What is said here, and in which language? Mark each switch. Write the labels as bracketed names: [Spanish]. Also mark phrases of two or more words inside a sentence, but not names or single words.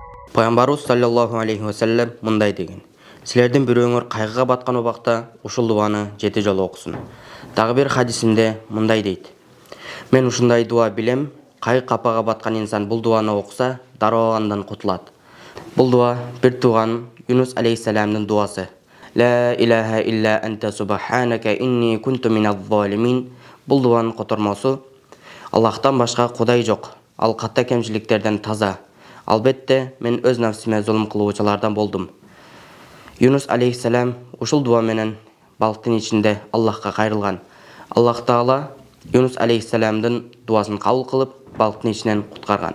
[Kyrgyz] Пайғамбарыбыз [Arabic] صلى الله عليه وسلم [Kyrgyz] мындай деген: [Kazakh] сілерден біреуіңер қайғыға батқан [Kyrgyz] убақта ушул дуаны 7 жолу окусун. Дагы бир хадисинде мындай дейт: мен ушундай дуа билем, кайгы капага баткан инсан бул дуаны окуса, дароо андан кутулат. Бул дуа бир тууган Юнус алейхиссаламдын дуасы. [Arabic] لا إله إلا أنت سبحانك إني كنت من الظالمين. [Kyrgyz] Бул дуанын котормосу: Аллахтан башка кудай жок, ал катта кемчиликтерден таза. Албетте мен өз нафсиме зулум кылуучулардан болдум. Юнус алейхиссалам ушул дуа менен балыктын ичинде Аллахка кайрылган. Аллах Таала Юнус алейхиссаламдын дуасын кабыл кылып, балыктын ичинен куткарган.